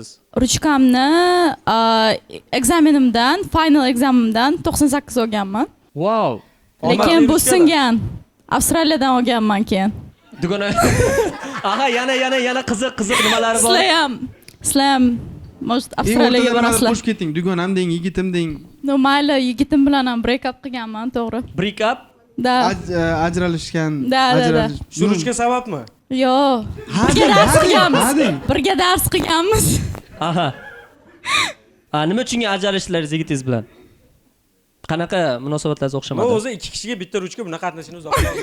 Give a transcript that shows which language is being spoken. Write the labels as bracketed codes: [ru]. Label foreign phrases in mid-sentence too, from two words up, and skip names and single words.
[uz] Ruchkamni ekzamenimdan, final ekzamenimdan 98 olganman. Wow. Lekin bu singan. Avstraliyadan olganman keyin. Dugona. Aha, yana qiziq nimalari bor. Sizlar ham может Avstraliyaga borasizlar. Qo'shib keting. Dugonam deng, yigitim deng. No, mayli, yigitim bilan ham [en] break up [uz] qilganman, to'g'ri. [en] Break up? [uz] Da. Ajralishgan. Da. Shu ruchka sababmi? Yo'q. Birga dars qilganmiz. Aha. Nima uchun ajralishlaringiz yigitingiz bilan? Qanaqa munosabatlaringiz o'xshamadi? O'zi ikki kishiga bitta ruchka buni qatnashini uzoqlashadi.